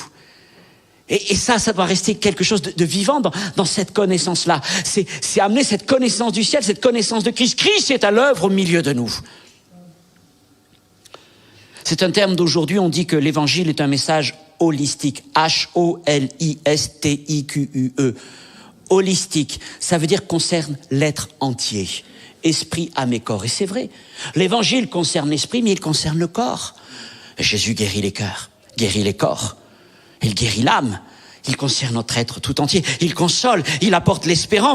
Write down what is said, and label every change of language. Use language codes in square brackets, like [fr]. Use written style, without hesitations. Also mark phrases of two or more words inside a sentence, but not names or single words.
[fr] Et ça doit rester quelque chose de vivant dans cette connaissance-là. C'est amener cette connaissance du ciel, cette connaissance de Christ. Christ est à l'œuvre au milieu de nous. C'est un terme d'aujourd'hui, on dit que l'évangile est un message holistique. H-O-L-I-S-T-I-Q-U-E. Holistique, ça veut dire concerne l'être entier. Esprit, âme et corps. Et c'est vrai, l'évangile concerne l'esprit, mais il concerne le corps. Jésus guérit les cœurs, guérit les corps. Il guérit l'âme, il concerne notre être tout entier, il console, il apporte l'espérance.